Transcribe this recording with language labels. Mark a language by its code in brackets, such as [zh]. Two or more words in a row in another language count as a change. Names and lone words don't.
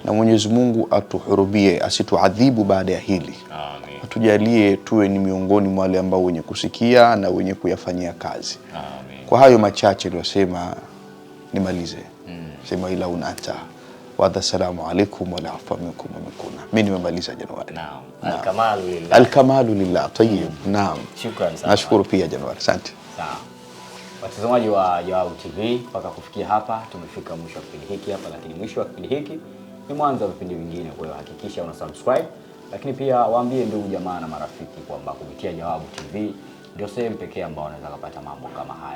[sw] Na Mwenyezi Mungu atuhurumie, asituadhibu baada ya hili. Amin. Atujalie tuwe ni miongoni mwa wale ambao wenye kusikia na wenye kuyafanyia kazi. Amin. Kwa hayo machache niliyosema nimalize. Sema ila unata wa assalamu alaikum wa afu minkum wa mikuna. Mimi nimemaliza Januari. Naam. [ar] الكمال لله. الكمال لله. طيب. [sw] Naam. Shukran sana. Nashukuru pia Januari. Asante. Sawa. Watazamaji wa Jawabu TV, mpaka kufikia hapa tumefika mwisho wa kipindi hiki hapa, lakini mwisho wa kipindi hiki ni mwanzo wa vipindi vingine. Kwa hiyo hakikisha una subscribe, lakini pia waambie ndugu jamaa na marafiki kwamba kupitia Jawabu TV ndio sehemu pekee ambao wanaweza kupata mambo kama haya.